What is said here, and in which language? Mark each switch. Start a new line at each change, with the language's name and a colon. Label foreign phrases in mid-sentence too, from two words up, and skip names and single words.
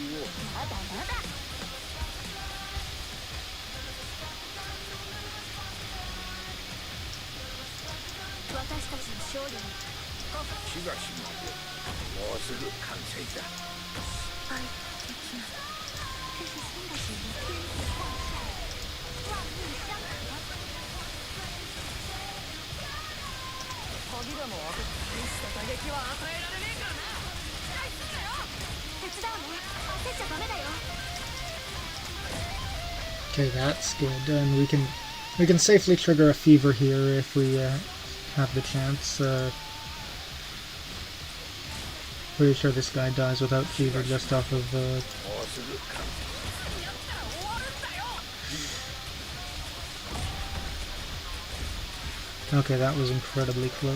Japanese: まだまだ私たちの勝利にしばし待てもうすぐ完成じゃ失敗できない
Chinese: 这是新的指令天地万象万物相合
Japanese: 鍵でも開けて大した打撃は与えられねえからな期待すんなよ手伝うね焦っちゃダメだよ
English: Okay, that's good. And we can safely trigger a fever here if we have the chance. Pretty sure this guy dies without fever just off of.
Japanese: もうすぐ完成やったら終わるんだよ
English: Okay, that was incredibly close.